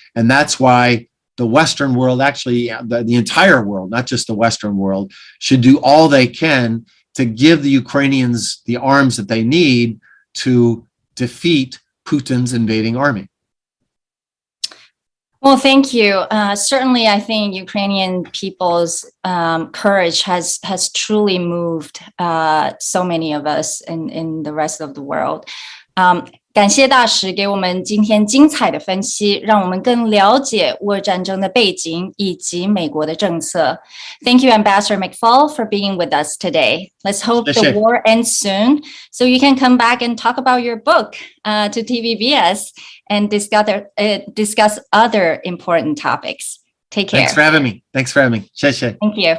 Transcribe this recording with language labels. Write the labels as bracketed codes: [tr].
[en] And that's why the Western world, actually the entire world, not just the Western world, should do all they can to give the Ukrainians the arms that they need to defeat Putin's invading army. Well, thank you. Certainly, I think Ukrainian people's courage has truly moved so many of us in the rest of the world. [zh] 感谢大使给我们今天精彩的分析，让我们更了解俄乌战争的背景以及美国的政策。 [en] Thank you, Ambassador McFaul, for being with us today. Let's hope the war ends soon, so you can come back and talk about your book to TVBS and discuss other important topics. Take care. Thanks for having me. [zh] 谢谢。 [en] Thank you.